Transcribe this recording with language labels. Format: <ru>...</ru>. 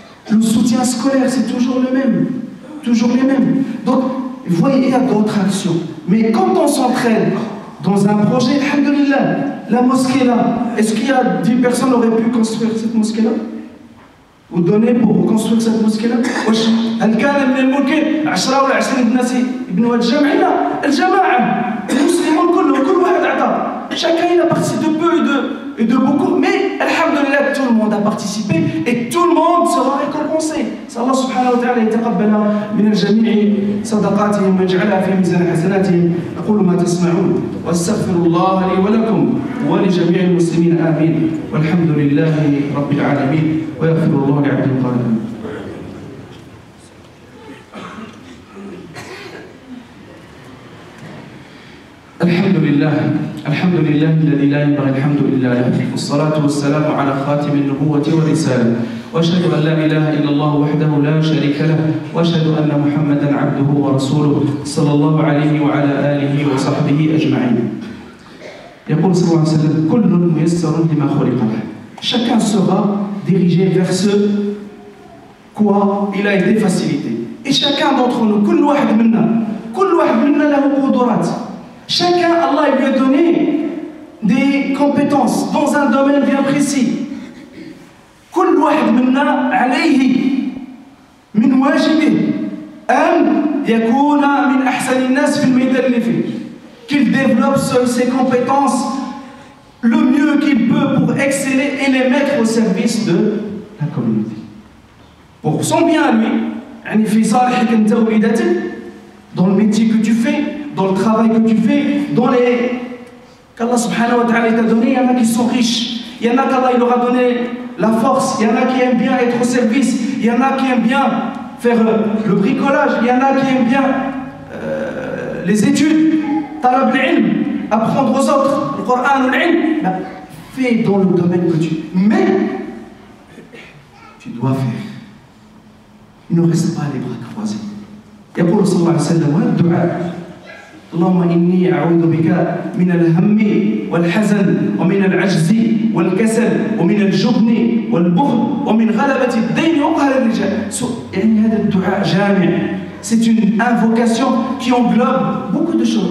<fr>Le soutien scolaire, c'est toujours le même. Toujours les mêmes. Donc, vous voyez, il y a d'autres actions. Mais quand on s'entraide dans un projet, alhamdoulilah, la mosquée là, est-ce qu'il y a 10 personnes qui auraient pu construire cette mosquée là? Ou donner pour construire cette mosquée là?</fr> <ar>هل كان من الممكن 10 ولا 20 ناس يبنوا هذا الجامع؟ لا، الجماعة المسلمون كلهم كل واحد عطى.</ar> <fr>Chacun il a participé de peu et de beaucoup, mais alhamdoulilah, tout le monde a participé et tout le monde sera récompensé.</fr> <ar>Allah subhanahu wa ta'ala يتقبل من الجميع صدقاتهم ويجعلها في ميزان حسناتهم. أقول ما تسمعون واستغفر الله لي ولكم ولجميع المسلمين آمين والحمد لله رب العالمين ويغفر الله لعبده الظالمين. الحمد لله الذي لا ينبغي الحمد لله له والصلاة والسلام على خاتم النبوة والرسالة وأشهد أن لا إله إلا الله وحده لا شريك له وأشهد أن محمدا عبده ورسوله صلى الله عليه وعلى آله وصحبه أجمعين. يقول صلى الله عليه وسلم كل ميسر لما خلق له.</ar> <fr>Chacun sera dirigé vers ce quoi il a été facilité. Et chacun d'entre nous,</fr> <ar>كل واحد منا له قدرات.</ar> <fr>Chacun, Allah lui a donné des compétences dans un domaine bien précis.</fr> <ar>كل واحد منا عليه من واجبه أن يكون من أحسن الناس في الميدان اللي فيه.</ar> <fr>Qu'il développe ses compétences le mieux qu'il peut pour exceller et les mettre au service de la communauté. Pour son bien à lui,</fr> <ar>يعني في صالحك أنت وولادك,</ar> <fr>dans le métier que tu fais, dans le travail que tu fais, dans les qu'Allah subhanahu wa ta'ala t'a donné, il y en a qui sont riches, il y en a qu'Allah il leur a donné la force, il y en a qui aiment bien être au service, il y en a qui aiment bien faire le bricolage, il y en a qui aiment bien les études, talab al-ilm, apprendre aux autres, le Coran ou l'ilm, fais dans le domaine que tu... Mais, tu dois faire. Il ne reste pas les bras croisés.</fr> <ar>يقول صلى الله عليه وسلم هذا الدعاء اللهم إني أعوذ بك من الهم والحزن ومن العجز والكسل ومن الجبن والبخل ومن غلبة الدين وقهر الرجال. يعني هذا الدعاء جامع.</ar> <fr>C'est une invocation qui englobe beaucoup de choses.</fr>